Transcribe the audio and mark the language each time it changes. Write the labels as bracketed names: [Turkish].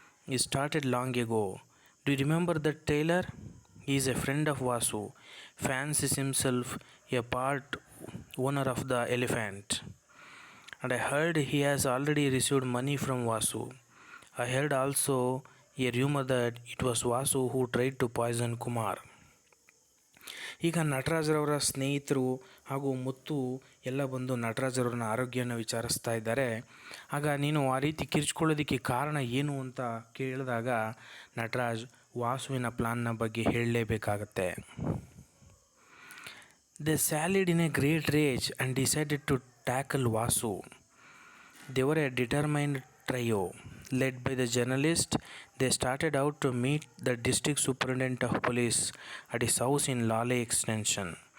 [English] It started long ago. Do you remember that tailor? He is a friend of Vasu, fancies himself a part owner of the elephant. And I heard he has already received money from Vasu. I heard also a rumor that it was Vasu who tried to poison Kumar. [Kannada] ಈಗ ನಟರಾಜರವರ ಸ್ನೇಹಿತರು ಹಾಗೂ ಮುತ್ತು ಎಲ್ಲ ಬಂದು ನಟರಾಜರವ್ರನ್ನ ಆರೋಗ್ಯನ ವಿಚಾರಿಸ್ತಾ ಇದ್ದಾರೆ. ಆಗ ನೀನು ಆ ರೀತಿ ಕಿರ್ಚ್ಕೊಳ್ಳೋದಕ್ಕೆ ಕಾರಣ ಏನು ಅಂತ ಕೇಳಿದಾಗ ನಟರಾಜ್ ವಾಸುವಿನ ಪ್ಲಾನ್ನ ಬಗ್ಗೆ ಹೇಳಲೇಬೇಕಾಗತ್ತೆ. [English] They sallied in a great rage and decided to tackle Vasu. They were a determined trio. Led by the journalist, they started out to meet the district superintendent of police at his house in Lale Extension.